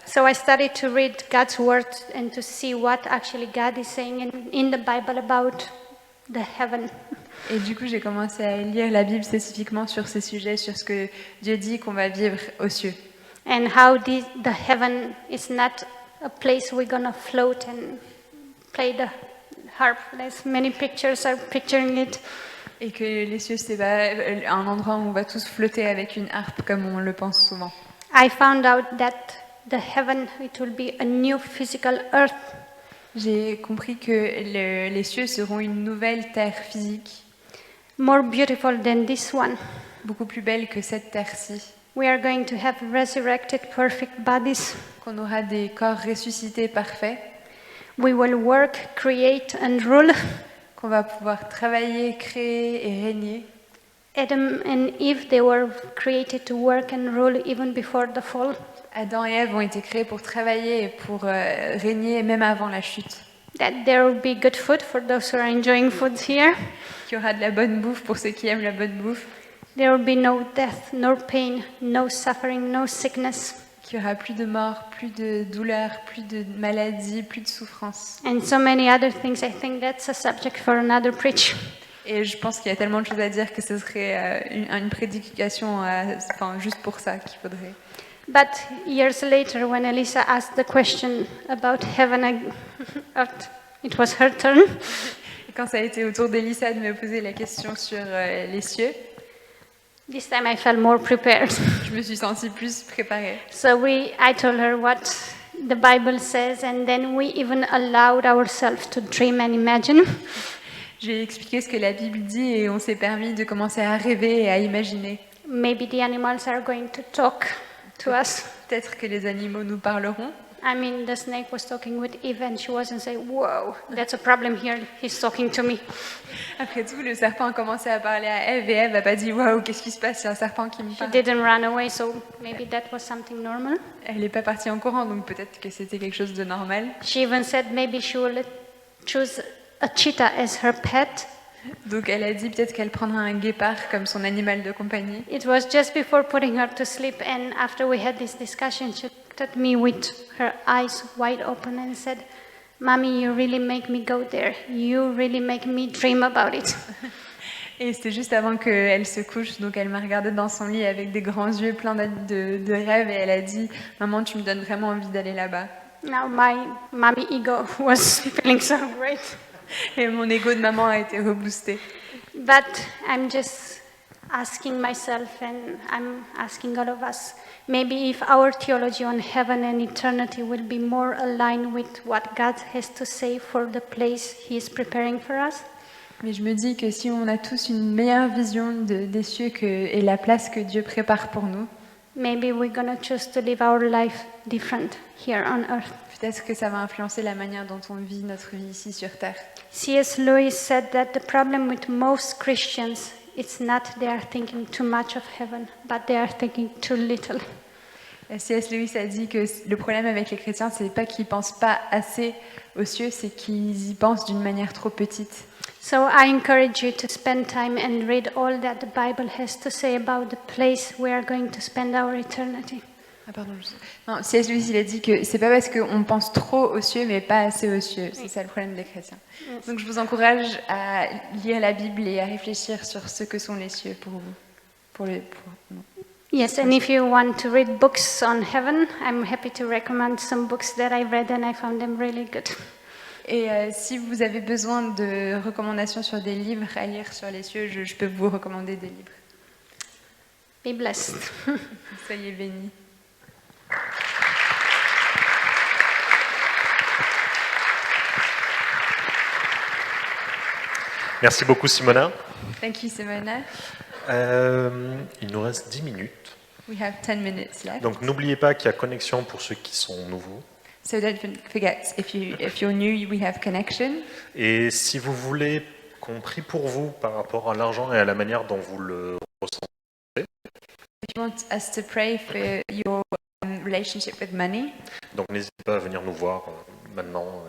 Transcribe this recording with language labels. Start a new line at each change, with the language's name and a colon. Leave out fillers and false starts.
English: So I started to read God's word and to see what actually God is saying in the Bible about the heaven.
French: Et du coup, j'ai commencé à lire la Bible spécifiquement sur ces sujets, sur ce que Dieu dit qu'on va vivre aux cieux.
English: And how the heaven is not a place we're going to float and play the harp. There's many pictures are picturing it.
French: Et que les cieux, c'est pas un endroit où on va tous flotter avec une harpe comme on le pense souvent.
English: I found out that the heaven, it will be a new physical earth.
French: J'ai compris que les cieux seront une nouvelle terre physique,
English: More beautiful than this one.
French: beaucoup plus belle que cette terre-ci,
English: We are going to have resurrected perfect bodies.
French: qu'on aura des corps ressuscités parfaits,
English: We will work, create and rule.
French: qu'on va pouvoir travailler, créer et régner.
English: Adam and Eve, they were created to work and rule even before the fall.
French: Adam et Ève ont été créés pour travailler et pour régner même avant la chute.
English: That there will be good food for those who are enjoying food here.
French: Qu'il y aura de la bonne bouffe pour ceux qui aiment la bonne bouffe.
English: There will be no death, no pain, no suffering, no sickness.
French: Qu'il n'y aura plus de mort, plus de douleur, plus de maladie, plus de souffrance.
English: And so many other things. I think that's a subject for another preach.
French: Et je pense qu'il y a tellement de choses à dire que ce serait une prédication juste pour ça qu'il faudrait.
English: But years later, when Elisa asked the question about heaven, it was her turn.
French: Et quand ça a été au tour d'Elissa de me poser la question sur les cieux,
English: This time I felt more prepared.
French: je me suis sentie plus préparée.
English: So I told her what the Bible says, and then we even allowed ourselves to dream and imagine.
French: J'ai expliqué ce que la Bible dit et on s'est permis de commencer à rêver et à imaginer.
English: Maybe the animals are going to talk. to us.
French: Peut-être que les animaux nous parleront.
English: I mean, the snake was talking with Eve and she wasn't saying, whoa, that's a problem here, he's talking to me.
French: Après tout, le serpent a commencé à parler à Ève et Ève n'a pas dit « Waouh, qu'est-ce qui se passe, c'est un serpent qui me
English: She
French: parle ».
English: didn't run away, so maybe that was something normal.
French: Elle n'est pas partie en courant, donc peut-être que c'était quelque chose de normal.
English: She even said maybe she will choose a cheetah as her pet.
French: Donc elle a dit peut-être qu'elle prendra un guépard comme son animal de compagnie.
English: It was just before putting her to sleep, and after we had this discussion, she looked at me with her eyes wide open and said, Mommy, you really make me go there. You really make me dream about it.
French: Et c'était juste avant qu'elle se couche, donc elle m'a regardée dans son lit avec des grands yeux pleins de rêves et elle a dit « Maman, tu me donnes vraiment envie d'aller là-bas ».
English: Now my mommy ego was feeling so great.
French: Et mon ego de maman a été reboosté.
English: But I'm just asking myself, and I'm asking all of us, maybe if our theology on heaven and eternity will be more aligned with what God has to say for the place He is preparing for us.
French: Mais je me dis que si on a tous une meilleure vision des cieux et la place que Dieu prépare pour nous,
English: Maybe we're going to choose to live our life different here on earth.
French: peut-être que ça va influencer la manière dont on vit notre vie ici sur Terre.
English: C.S. Lewis said that the problem with most Christians is not they are thinking too much of heaven, but they are thinking too little.
French: C.S. Lewis a dit que le problème avec les chrétiens, c'est pas qu'ils pensent pas assez aux cieux, c'est qu'ils y pensent d'une manière trop petite.
English: So I encourage you to spend time and read all that the Bible has to say about the place we are going to spend our eternity.
French: Ah pardon. Non, C.S. Lewis il a dit que c'est pas parce qu'on pense trop aux cieux mais pas assez aux cieux. C'est ça le problème des chrétiens. Donc je vous encourage à lire la Bible et à réfléchir sur ce que sont les cieux pour vous. Non.
English: Yes, and if you want to read books on heaven, I'm happy to recommend some books that I read and I found them really good.
French: Et si vous avez besoin de recommandations sur des livres à lire sur les cieux, je peux vous recommander des livres.
English: Be blessed.
French: Soyez bénis. Merci beaucoup Simona.
English: Thank you, Simona.
French: Il nous reste 10 minutes.
English: We have 10 minutes left.
French: Donc n'oubliez pas qu'il y a connexion pour ceux qui sont nouveaux.
English: So don't forget, if you're new, we have connection.
French: Et si vous voulez qu'on prie pour vous par rapport à l'argent et à la manière dont vous le ressentez,
English: If you want us to pray for your relationship with money,
French: donc n'hésitez pas à venir nous voir maintenant.